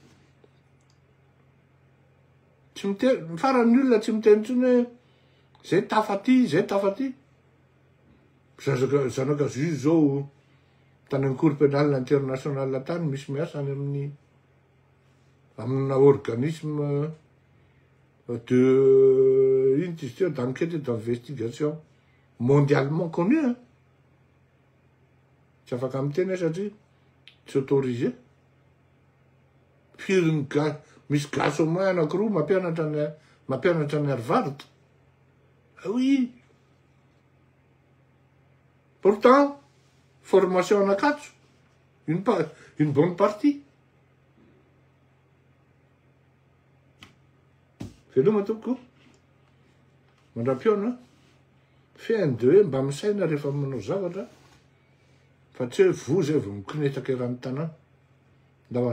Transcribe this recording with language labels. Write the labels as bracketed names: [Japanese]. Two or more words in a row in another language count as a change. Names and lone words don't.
[Malagasy] Tsy miteny, faran'ny olona tsy miteny intsony hoe zay tafaty, zay tafaty. Zanaka juge zao tany amin'ny [French] cour pénale internationale [Malagasy] tany misy miasa any amina [French] organisme de institut d'enquête et d'investigation mondialement connu. [Malagasy] Tsy afaka miteny satria tsy autorisé. Firiny misy gasy [French] au moins [Malagasy] anankiroa mampianatra ny Harvard. [French] Ah oui. Pourtant, formation en Ankatso, une bonne partie. [Malagasy] Veloma tompoko. Mandram-piona. Fiainy de hoe mba misaina rehefa manao zavatra. Fa tsy hoe vous zay vao mikinetaka eran'ny tanàna.